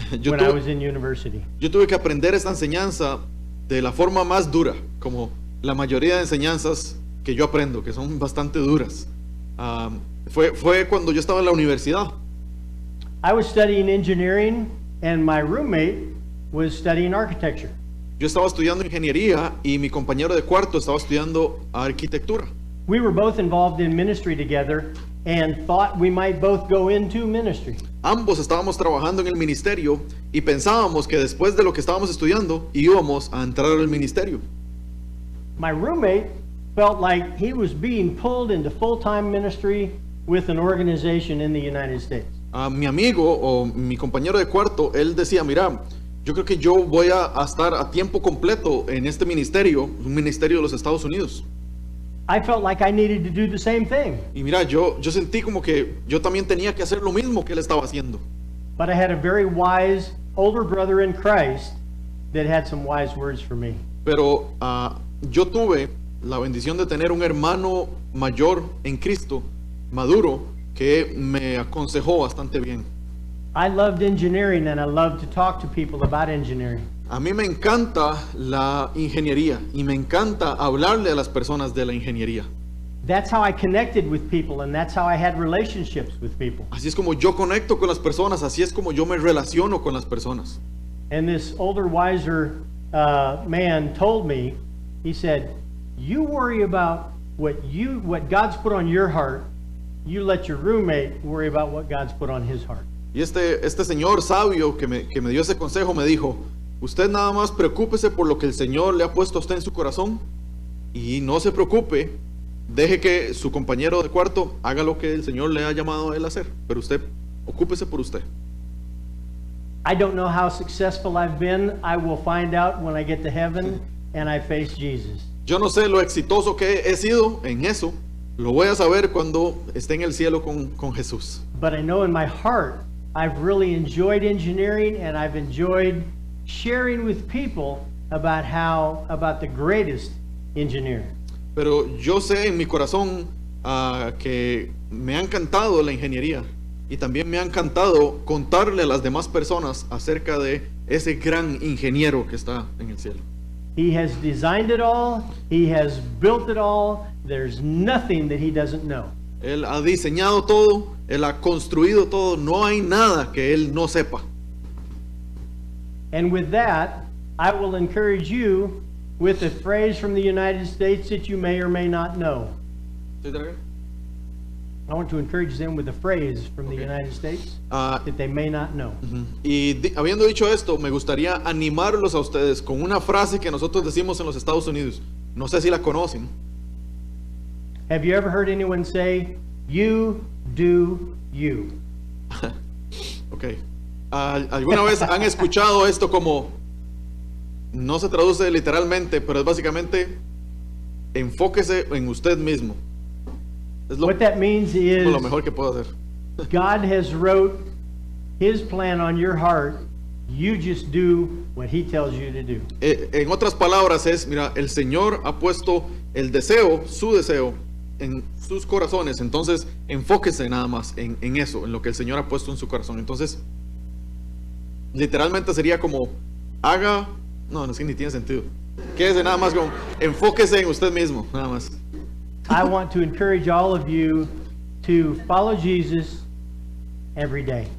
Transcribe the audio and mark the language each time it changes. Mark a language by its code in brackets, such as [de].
[es] Yo [en] when I [es] tuve- [en] was in university. [es] Yo tuve que aprender esta enseñanza de la forma más dura, como la mayoría de enseñanzas que yo aprendo, que son bastante duras. Fue cuando yo estaba en la universidad. [en] I was studying engineering, and my roommate was studying architecture. [es] Yo estaba estudiando ingeniería y mi compañero de cuarto estaba estudiando arquitectura. [en] We were both involved in ministry together and thought we might both go into ministry. [es] Ambos estábamos trabajando en el ministerio y pensábamos que después de lo que estábamos estudiando íbamos a entrar al ministerio. [en] My roommate felt like he was being pulled into full-time ministry with an organization in the United States. [es] Mi amigo o mi compañero de cuarto, él decía, mira, yo creo que yo voy a estar a tiempo completo en este ministerio, un ministerio de los Estados Unidos. [en] I felt like I needed to do the same thing, [es] Y mira, yo sentí como que yo también tenía que hacer lo mismo que él estaba haciendo. [en] but I had a very wise older brother in Christ that had some wise words for me. [es] Pero yo tuve la bendición de tener un hermano mayor en Cristo, maduro, que me aconsejó bastante bien. [en] I loved engineering and I loved to talk to people about engineering. [es] A mí me encanta la ingeniería y me encanta hablarle a las personas de la ingeniería. [en] That's how I connected with people and that's how I had relationships with people. [es] Así es como yo conecto con las personas, así es como yo me relaciono con las personas. [en] And this older, wiser man told me, he said, you worry about what God's put on your heart, you let your roommate worry about what God's put on his heart. [es] Y este señor sabio que me dio ese consejo me dijo, usted nada más preocúpese por lo que el Señor le ha puesto a usted en su corazón y no se preocupe, deje que su compañero de cuarto haga lo que el Señor le ha llamado a él a hacer, pero usted ocúpese por usted. [en] I don't know how successful I've been. I will find out when I get to heaven and I face Jesus. [es] Yo no sé lo exitoso que he sido en eso, lo voy a saber cuando esté en el cielo con Jesús. [en] But I know in my heart, I've really enjoyed engineering and I've enjoyed sharing with people about the greatest engineer. [es] Pero yo sé en mi corazón que me ha encantado la ingeniería y también me ha encantado contarle a las demás personas acerca de ese gran ingeniero que está en el cielo. [en] He has designed it all. He has built it all. There's nothing that he doesn't know. [es] Él ha diseñado todo, él ha construido todo, no hay nada que él no sepa. [en] And with that, I will encourage you with a phrase from the United States that you may or may not know. I want to encourage them with a phrase from the United States that they may not know. [es] Y habiendo dicho esto, me gustaría animarlos a ustedes con una frase que nosotros decimos en los Estados Unidos. No sé si la conocen. [en] Have you ever heard anyone say, "You do you"? Ok. [es] ¿Alguna vez han escuchado esto como, no se traduce literalmente, pero es básicamente, enfóquese en usted mismo? Es lo, [en] What that means is [es] lo mejor que puedo hacer. [en] God has wrote his plan on your heart. You just do what he tells you to do. [es] En otras palabras es, mira, el Señor ha puesto el deseo, su deseo, en sus corazones. Entonces, enfóquese nada más en eso, en lo que el Señor ha puesto en su corazón. Entonces, literalmente sería como, haga, no es que ni tiene sentido. Quédese nada más con, enfóquese en usted mismo, nada más. [en] I want to encourage all of you to follow Jesus every day.